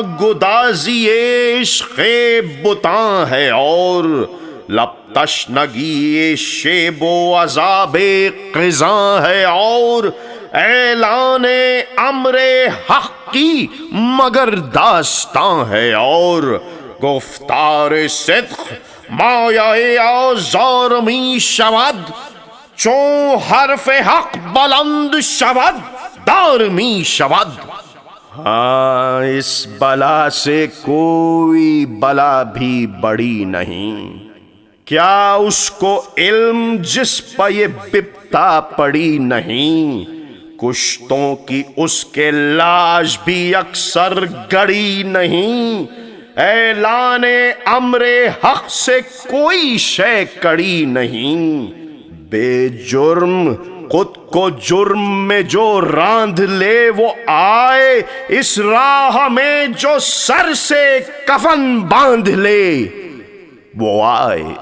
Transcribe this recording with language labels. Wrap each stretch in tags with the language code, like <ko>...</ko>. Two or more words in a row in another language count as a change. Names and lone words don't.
<ur>گدازی عشق بتاں ہے، اور لب تشنگی شیب و عذاب قضاں ہے، اور اعلان امر حق کی مگر داستاں ہے، اور</ur> <fa>گفتار صدق مایہ آزار می شود، چون حرف حق بلند شود دار می شود۔</fa> <ur>ہاں اس بلا سے کوئی بلا بھی بڑی نہیں، کیا اس کو علم جس پہ یہ بپتا پڑی نہیں، کشتوں کی اس کے لاش بھی اکثر گڑی نہیں، اعلان امر حق سے کوئی شے کڑی نہیں، بے جرم خود کو جرم میں جو راندھ لے وہ آئے، اس راہ میں جو سر سے کفن باندھ لے وہ آئے،</ur>